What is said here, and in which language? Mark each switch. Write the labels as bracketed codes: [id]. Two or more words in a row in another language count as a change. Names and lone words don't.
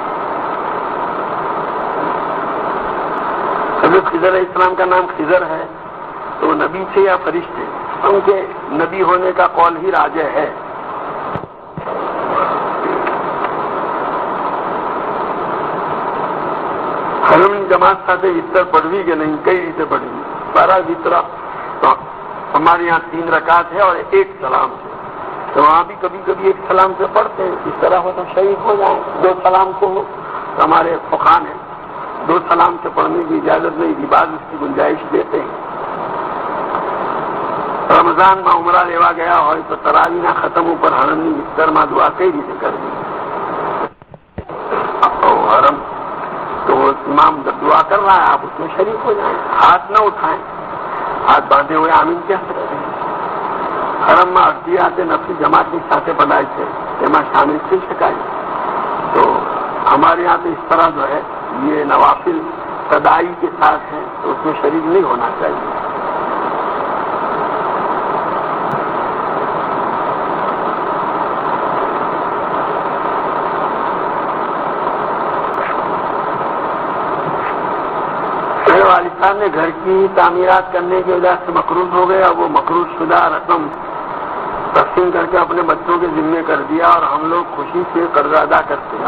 [ur] حضرت خضر علیہ السلام کا نام خضر ہے تو نبی تھے یا فرشتے؟ ان کے نبی ہونے کا قول ہی راجح ہے. [gu] હરમ જમાત સાથે વિતર પઢવી કે નહીં, કઈ રીતે પઢવી? 12 વિતરા તો [ur] ہمارے یہاں 3 رکعت ہے اور 1 سلام ہے, تو وہاں بھی کبھی کبھی 1 سلام سے پڑھتے ہیں. اس طرح ہو تو شریک ہو جائیں. 2 سلام کو ہمارے فقہا نے 2 سلام سے پڑھنے کی اجازت نہیں دی, بعض اس کی گنجائش دیتے ہیں. رمضان میں عمرہ [gu] લેવા ગયા હોય તો તરાવીના ખતમ ઉપર હરમની વિસ્તારમાં દુઆ કઈ રીતે કરવી? [ur] حرم تو وہ امام جب دعا کر رہا ہے آپ اس میں شریک ہو جائیں, ہاتھ نہ اٹھائیں, ہاتھ باندھے ہوئے آمین کہہ سکتے ہیں. [gu] حرمમાં અડધીયાતે નફલી જમાતની સાથે પડાય છે તેમાં શામિલ થઈ શકાય. [ur] તો ہمارے یہاں تو اس طرح جو ہے یہ نوافل تدائی کے ساتھ ہیں تو اس میں شریک نہیں ہونا چاہیے. والد نے گھر کی تعمیرات کرنے کی وجہ سے مقروض ہو گئے اور وہ مقروض شدہ رقم تقسیم کر کے اپنے بچوں کے ذمے کر دیا اور ہم لوگ خوشی سے قرض ادا کرتے ہیں.